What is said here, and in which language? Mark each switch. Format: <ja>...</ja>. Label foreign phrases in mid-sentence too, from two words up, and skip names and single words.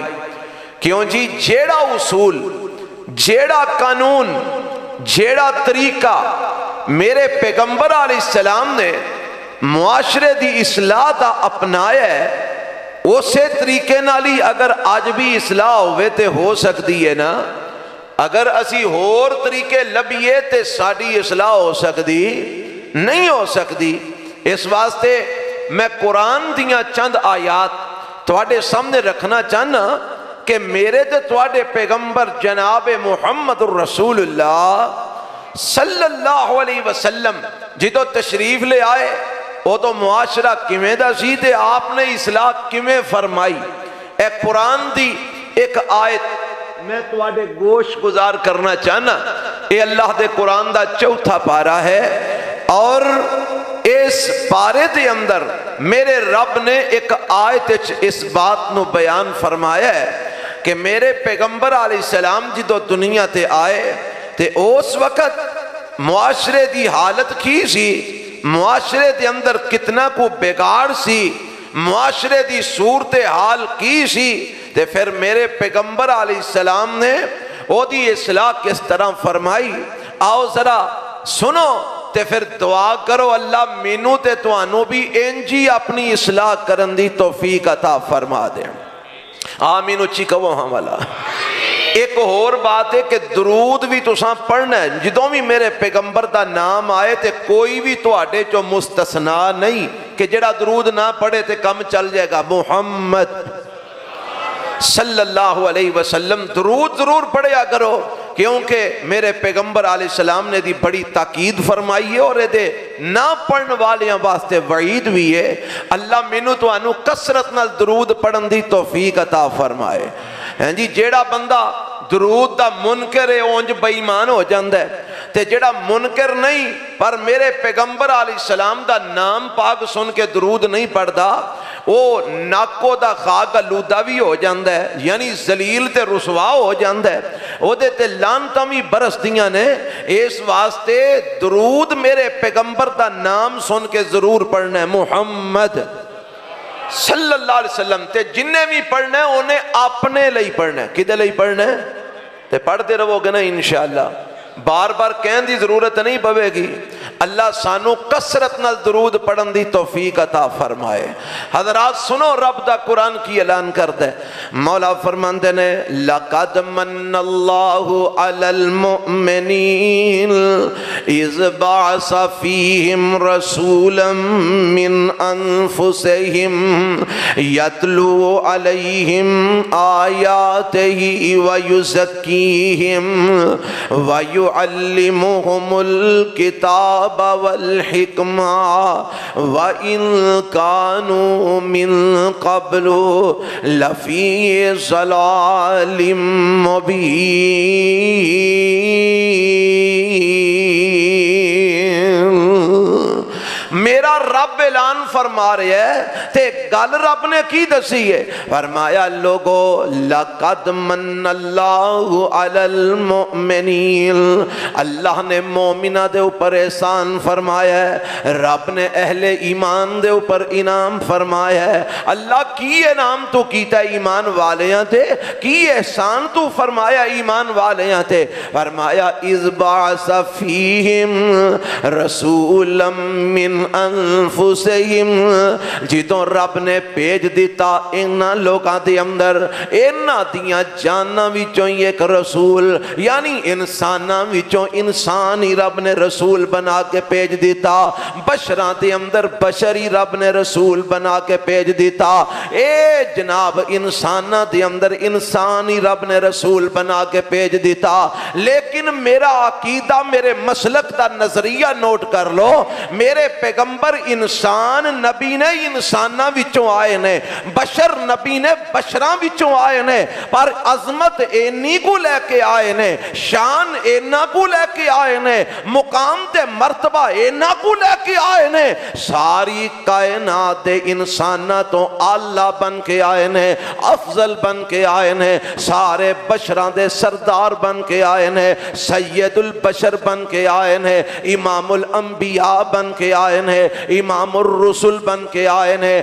<pa>کیوں جی، جیڑا اصول، جیڑا قانون، جیڑا طریقہ میرے پیغمبر علیہ السلام نے معاشرے دی اصلاح دا اپنایا ہے، اسے طریقے نالی اگر آج بھی اصلاح ہوئے تے ہو سکتی ہے نا۔ اگر اسی ہور طریقے لبیے تے ساڑی اصلاح ہو سکتی نہیں ہو سکتی۔ اس واسطے میں قرآن دیاں چند آیات تواڈے سامنے رکھنا چاہنا کہ میرے تے تواڈے پیغمبر جناب محمد الرسول اللہ</pa> <ar>صلی اللہ علیہ وسلم</ar> <pa>جدو تشریف لے آئے وہ تو معاشرہ کیویں دا سی تے آپ نے اصلاح کیویں فرمائی. اے قرآن دی ایک آیت میں تواڈے گوش گزار کرنا چاہنا. اے اللہ دے قرآن دا چوتھا پارہ ہے اور اس پارے دے اندر میرے رب نے ایک آیت اس بات نو بیان فرمایا ہے کہ میرے پیغمبر علیہ السلام جدو دنیا تے آئے تے اس وقت معاشرے دی حالت کی سی, معاشرے دے اندر کتنا کو بگاڑ سی, معاشرے دی صورتحال کی سی. تے پھر میرے پیغمبر علیہ السلام نے او دی اصلاح کس طرح فرمائی. آؤ ذرا سنو تے پھر دعا کرو اللہ مینوں تے توانوں بھی انجی اپنی اصلاح کرن دی توفیق عطا فرما دے. آمین اچھی کہو ہاں والا. ایک اور بات ہے کہ درود بھی تساں پڑھنا ہے. جدوں بھی میرے پیغمبر دا نام آئے تے کوئی بھی تواڈے چوں مستثنا نہیں کہ جڑا درود نہ پڑھے تے کم چل جائے گا. محمد</pa> <ar>صلی اللہ علیہ وسلم</ar> <pa>درود ضرور پڑھیا کرو کیونکہ میرے پیغمبر علیہ السلام نے دی بڑی تاکید فرمائی ہے اور دے نہ پڑھن والیاں واسطے وعید بھی ہے. اللہ مینوں تانوں کثرت نال درود پڑھن دی توفیق عطا فرمائے. ہیں جی جیڑا بندہ درود دا منکر ہے اونج بے ایمان ہو جاندا ہے تے جیڑا منکر نہیں پر میرے پیغمبر علیہ السلام دا نام پاک سن کے درود نہیں پڑھدا وہ ناکو دا خاک آلودہ بھی ہو جاندا ہے, یعنی ذلیل تے رسوا ہو جاندا ہے. او دے تے لعنتاں بھی برسدیاں نے. اس واسطے درود میرے پیغمبر دا نام سن کے ضرور پڑھنا ہے. محمد</pa> <ar>صلی اللہ علیہ وسلم</ar> <pa>تے جنہیں بھی پڑھنا ہے انہیں اپنے لئی پڑھنا ہے. کدے لئی پڑھنا ہے تے پڑھتے رہو گے نا انشاءاللہ. بار بار کہن دی ضرورت نہیں پوے گی. اللہ سانو کثرت نال درود پڑھن دی توفیق عطا فرمائے. حضرات سنو رب دا قرآن کی اعلان کرتا ہے.</pa> <ar>مولا فرماندے نے لقد من اللہ علی المؤمنین اذ بعث فیہم رسولا من انفسہم یتلو علیہم آیاتہ ویزکیہم وَيُعَلِّمُهُمُ الْكِتَابَ وَالْحِكْمَةَ وَإِن كَانُوا مِن قَبْلُ لَفِي ضَلَالٍ مُبِينٍ.</ar> <pa>میرا رب اعلان فرما رہے ہے تے گل رب نے کی دسی ہے. فرمایا لوگو</pa> <ar>لقد من اللہ علی المؤمنین,</ar> <pa>اللہ نے مومنہ دے اوپر احسان فرمایا ہے. رب نے اہل ایمان دے اوپر انعام فرمایا ہے. اللہ کی انعام تو کیتا ایمان والیاں تے, کی احسان تو فرمایا ایمان والیاں تے.</pa> <ar>فرمایا اذ بعث فیہم رسولا من انفسہم,</ar> <pa>جدوں رب نے بھیج دیتا انہاں لوگاں دے اندر انہاں دیاں جاناں وچوں ایک رسول, یعنی انساناں وچوں انسان ہی رب نے رسول بنا کے بھیج دیتا. بشراں دے اندر بشری رب نے رسول بنا کے بھیج دیتا. اے جناب انساناں دے اندر انسان ہی رب نے رسول بنا کے بھیج دیتا. لیکن میرا عقیدہ میرے مسلک دا نظریہ نوٹ کر لو. میرے پیغمبر انسان نبی نے انساناں وچوں آئے نے, بشر نبی نے بشراں وچوں آئے نے, پر عظمت اینی کو لے کے آئے نے, شان اینا کو لے کے آئے نے, مقام تے مرتبہ اینا کو لے کے آئے نے. ساری کائنات دے انساناں تو اعلیٰ بن کے آئے نے, افضل بن کے آئے نے, سارے بشراں دے سردار بن کے آئے نے, سید البشر بن کے آئے نے, امام الانبیاء بن کے آئے نے, امام الرسل بن کے آئے نے.</pa>